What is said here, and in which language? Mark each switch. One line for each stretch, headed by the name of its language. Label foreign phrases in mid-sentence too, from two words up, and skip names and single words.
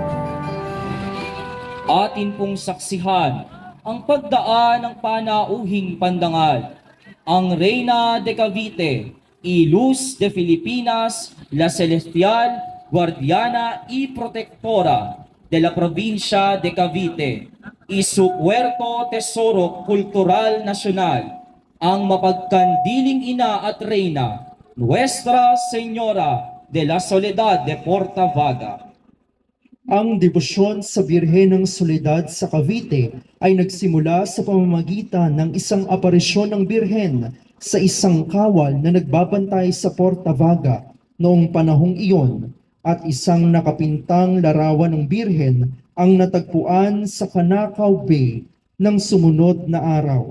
Filipino: Atin pong saksihan ang pagdaan ng panauhing pandangal.
Spanish: Ang Reina de Cavite y Luz de Filipinas, la Celestial, Guardiana y Protectora de la Provincia de Cavite y su Puerto Tesoro Cultural Nacional,
Filipino: ang mapagkandiling ina at reyna, Nuestra Señora de la Soledad de Portavaga. Ang debosyon sa Birhen ng Soledad sa Cavite ay nagsimula sa pamamagitan ng isang aparisyon ng Birhen sa isang kawal na nagbabantay sa Portavaga noong panahong iyon, at isang nakapintang larawan ng Birhen ang natagpuan sa Canacao Bay ng sumunod na araw.